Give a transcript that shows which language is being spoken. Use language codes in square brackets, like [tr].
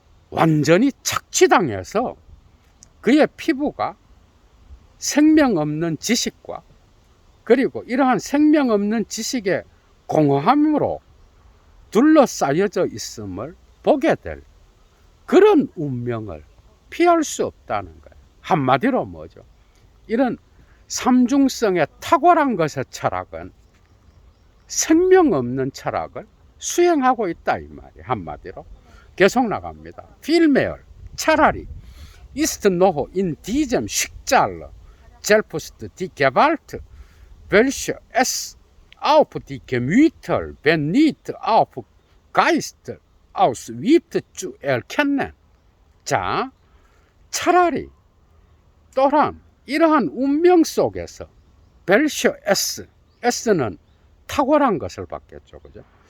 [ko] 완전히 착취당해서 그의 피부가 생명 없는 지식과 그리고 이러한 생명 없는 지식의 공허함으로 둘러싸여져 있음을 보게 될 그런 운명을 피할 수 없다는 거예요. 한마디로 뭐죠? 이런 삼중성의 탁월한 것의 철학은 생명 없는 철학을 수행하고 있다, 이 말이에요. 한마디로. 계속 나갑니다. 필메얼, 차라리 [de] ist noch in diesem Schicksal selbst die Gewalt, welche es auf die Gemüter, wenn nicht auf Geist ausübt, zu erkennen. [ko] 자, 차라리 또한 이러한 운명 속에서 [de] welche es, [ko] s는 탁월한 것을 받겠죠, 그죠?